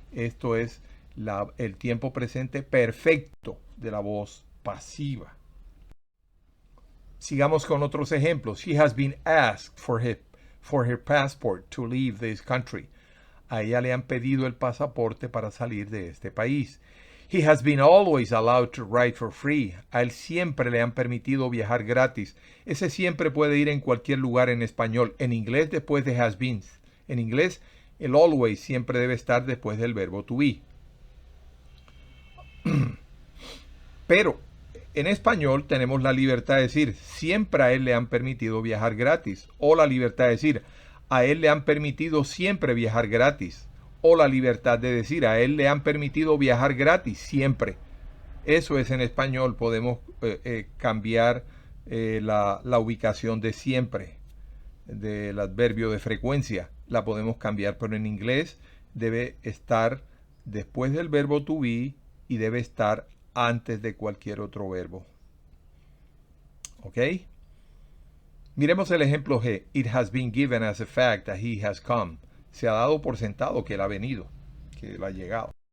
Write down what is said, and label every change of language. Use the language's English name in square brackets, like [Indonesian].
[Spanish] Esto es el tiempo presente perfecto de la voz pasiva. Sigamos con otros ejemplos. [English] She has been asked for her passport to leave this country. [Spanish] A ella le han pedido el pasaporte para salir de este país. [English] He has been always allowed to ride for free. [Spanish] A él siempre le han permitido viajar gratis. Ese siempre puede ir en cualquier lugar en español. En inglés después de has been. En inglés el always siempre debe estar después del verbo to be. Pero en español tenemos la libertad de decir siempre a él le han permitido viajar gratis. O la libertad de decir a él le han permitido siempre viajar gratis. O la libertad de decir a él le han permitido viajar gratis siempre. Eso es en español. Podemos cambiar la ubicación de siempre, del adverbio de frecuencia. La podemos cambiar, pero en inglés debe estar después del verbo to be y debe estar antes de cualquier otro verbo. ¿Ok? Miremos el ejemplo G. [English] It has been given as a fact that he has come. [Spanish] Se ha dado por sentado que él ha venido, que él ha llegado.